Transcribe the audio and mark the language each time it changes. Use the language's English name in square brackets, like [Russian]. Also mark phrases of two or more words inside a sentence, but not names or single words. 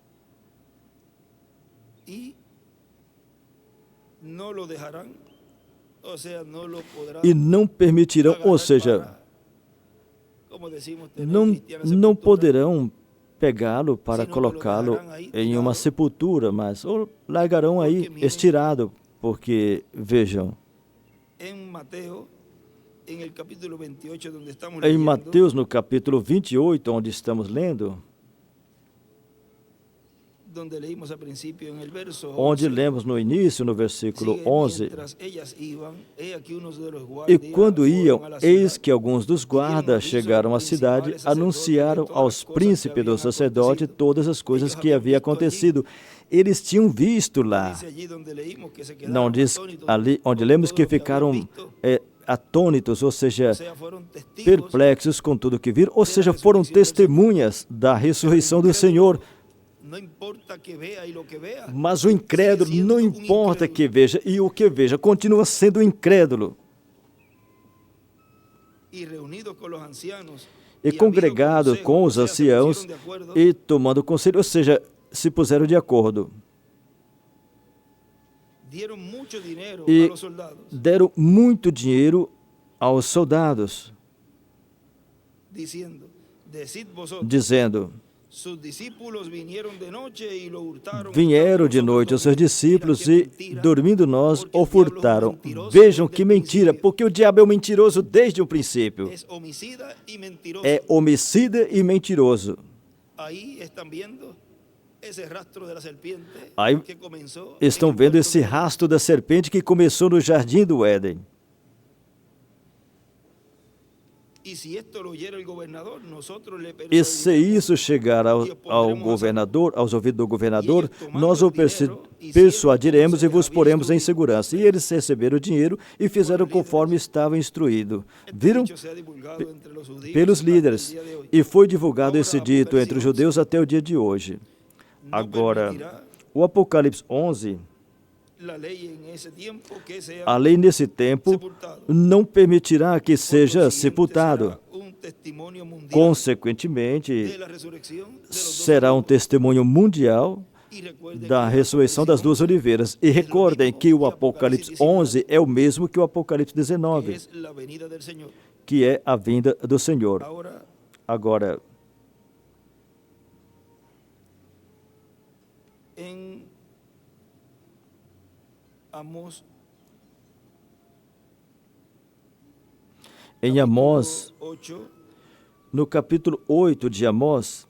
[Portuguese] E não permitirão, ou seja, não poderão pegá-lo para colocá-lo em uma sepultura, mas ou largarão aí estirado, porque, vejam, em Mateus, no capítulo 28, onde estamos lendo, [Spanish] donde leímos al principio en el verso [Portuguese] onde 11, lemos no início, no versículo [Spanish] sigue, 11, mientras ellas iban, he aquí unos de los [Portuguese] e [Spanish] guardias [Portuguese] quando iam, [Spanish] fueron a la [Portuguese] eis [Spanish] ciudad, [Portuguese] que alguns dos guardas chegaram à cidade, anunciaram aos príncipes do sacerdote todas as coisas que havia acontecido. Eles tinham visto lá. [Spanish] dice allí donde leímos que se [Portuguese] Não [Spanish] quedaron [Portuguese] diz [Spanish] atónitos [Portuguese] ali onde [Spanish] con [Portuguese] lemos [Spanish] todo que lo habían [Portuguese] ficaram [Spanish] visto, [Portuguese] atônitos, ou seja, [Spanish] o sea, fueron testigos [Portuguese] perplexos com tudo que viram, ou seja, foram testemunhas da ressurreição do Senhor. [Spanish] no importa que vea y lo que vea, [Portuguese] Mas o incrédulo, [Spanish] sigue [Portuguese] não [Spanish] siendo un [Portuguese] importa [Spanish] incrédulo. [Portuguese] que veja, e o que veja, continua sendo incrédulo. [Spanish] Y reunidos con los ancianos [Portuguese] E [Spanish] habido congregado consejo, [Portuguese] com o os [Spanish] sea, se [Portuguese] anciãos [Spanish] pusieron de acuerdo, [Portuguese] e tomando conselho, ou seja, se puseram de acordo. [Spanish] dieron mucho dinero [Portuguese] E [Spanish] a los soldados, [Portuguese] deram muito dinheiro aos soldados, [Spanish] diciendo, decid vosotros, [Portuguese] dizendo: [Spanish] sus discípulos vinieron de noche y lo hurtaron. [Portuguese] vieram de noite os seus discípulos e, dormindo nós, o furtaram. Vejam que mentira, porque o diabo é um mentiroso desde o princípio. [Spanish] Es homicida y mentiroso. [Portuguese] É homicida e mentiroso. [Spanish] Ahí están viendo ese rastro de la serpiente [Portuguese] Aí [Spanish] que comenzó. [Portuguese] estão [Spanish] en el [Portuguese] vendo [Spanish] huerto [Portuguese] esse [Spanish] de- [Portuguese] rastro da serpente que começou no jardim do Éden. [Spanish] Y si esto lo oyera el gobernador, nosotros le [Portuguese] E se [Spanish] persuadiremos [Portuguese] isso chegar ao governador, aos ouvidos do governador, nós o persuadiremos e vos poremos em segurança. E eles receberam o dinheiro e fizeram conforme estava instruído. [Spanish] Este [Portuguese] Viram? [Spanish] dicho se ha divulgado entre los judíos [Portuguese] Pelos [Spanish] hasta el [Portuguese] líderes. [Spanish] día de hoy. [Portuguese] E foi divulgado esse dito entre os judeus até o dia de hoje. [Spanish] No [Portuguese] Agora, [Spanish] permitirá [Portuguese] o Apocalipse 11, [Spanish] la ley en ese tiempo que sea [Portuguese] a lei nesse tempo [Spanish] sepultado. [Portuguese] não permitirá que [Spanish] Por [Portuguese] seja [Spanish] consiguiente, [Portuguese] sepultado. [Spanish] será un testimonio mundial de [Portuguese] Consequentemente, [Spanish] la resurrección de los dos [Portuguese] será um testemunho mundial [Spanish] y recuerden [Portuguese] da [Spanish] que [Portuguese] ressurreição das duas oliveiras. E recordem que o Apocalipse 11 é o mesmo que o Apocalipse que 19, [Spanish] es la venida del Señor. [Portuguese] que é a vinda do Senhor. [Spanish] Ahora, [Portuguese] Agora, [Spanish] en Amós, [Portuguese] em Amós, 8, no capítulo 8 de Amós,